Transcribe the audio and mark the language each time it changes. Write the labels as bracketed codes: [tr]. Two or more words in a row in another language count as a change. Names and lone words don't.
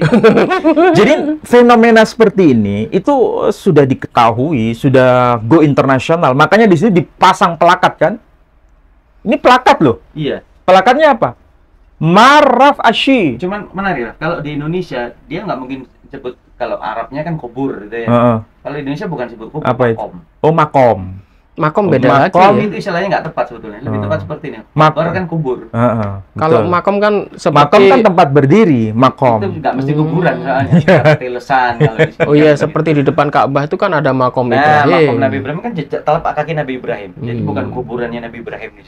[id] Jadi fenomena seperti ini itu sudah diketahui, sudah go internasional. Makanya di sini dipasang plakat kan? Ini plakat loh. Iya. Plakatnya apa? Maraf Ashi. Cuman menarik, kalau di Indonesia dia nggak mungkin sebut, kalau Arabnya kan kubur gitu ya. Heeh. Kalau di Indonesia bukan sebut kubur, Apa itu? makom. Oh, makom. Makom Oh, beda lagi makom ya. Itu istilahnya nggak tepat sebetulnya. Lebih Oh. tepat seperti ini. Makom. Kubur kan kubur. Heeh, Kalau betul. makom kan Makom seperti kan tempat berdiri, makom. Itu nggak mesti kuburan soalnya. Seperti lesan kalau di sini. oh iya seperti di depan Ka'bah itu kan ada makom Nah, Ibrahim. makom Nabi Ibrahim kan jejak telapak kaki Nabi Ibrahim. Jadi bukan kuburannya Nabi Ibrahim di situ.